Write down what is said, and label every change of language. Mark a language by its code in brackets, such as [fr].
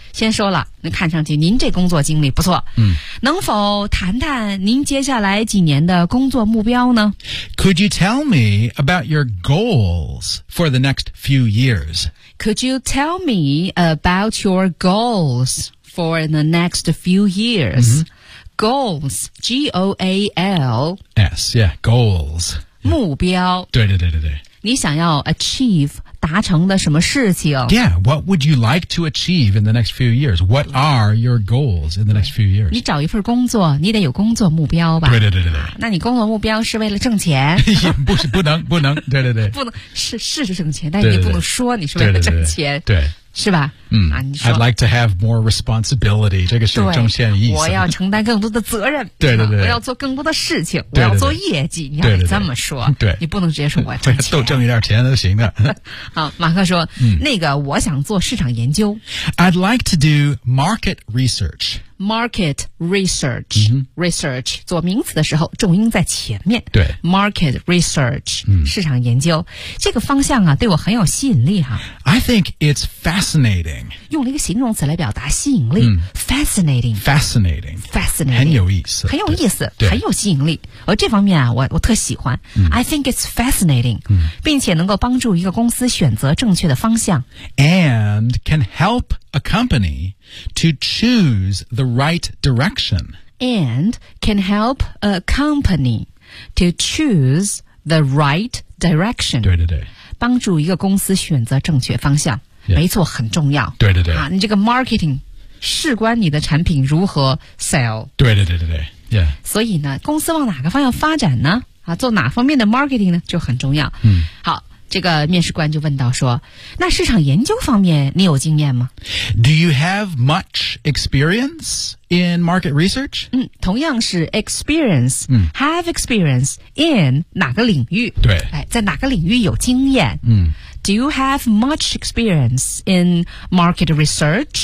[zh] 先说了，那看上去您这工作经历不错。嗯，能否谈谈您接下来几年的工作目标呢 [en] ？Could you tell me about your goals for the next few years? Could you tell me about your goals for the next few years?、 Mm-hmm. Goals, G-O-A-L-S, yeah, goals. [zh] 目标。对对对对对。你想要 achieve 达成的什么事情 [en] ？Yeah, what would you like to achieve in the next few years? What are your goals in the next few years? [zh] 你找一份工作，你得有工作目标吧？对对对对对。那你工作目标是为了挣钱？不能，对对对，不能是挣钱，但你不能说你是为了挣钱，对。对是吧？ [en] 嗯、啊、，I'd like to have more responsibility. [zh] 这个是中线意思。我要承担更多的责任。对对对，我要做更多的事情。对对对，我要做业绩。对对对，你要这么说。对，你不能直接说我挣钱。多挣一点钱都行的。好，马克说、嗯，那个我想做市场研究。 [en] I'd like to do market research. Market research、嗯、 [zh] research 做名词的时候重音在前面。对，market research、嗯、市场研究这个方向啊，对我很有吸引力哈、啊。 [en] I think it's fascinating. [zh] 用了一个形容词来表达吸引力、嗯、，fascinating, [en] fascinating, fascinating, [zh] 很有意思，很有意思，很有吸引力。而这方面啊，我特喜欢、嗯。 [en] I think it's fascinating.、嗯、 [zh] 并且能够帮助一个公司选择正确的方向 [en] ，and can help a company to choose the right direction. And can help a company to choose the right direction. [zh] 对对对，帮助一个公司选择正确方向。 [en] Yeah. [zh] 没错，很重要。对对对，啊，你这个 marketing 事关你的产品如何 sell。对对对对对 ，Yeah。所以呢，公司往哪个方向发展呢？啊，做哪方面的 marketing 呢，就很重要。嗯，好，这个面试官就问到说，那市场研究方面你有经验吗 [en] ？Do you have much experience in market research？ [zh] 嗯，同样是 experience，嗯 [en] ，have experience in [zh] 哪个领域？对，哎，在哪个领域有经验？嗯。 [en] Do you have much experience in market research?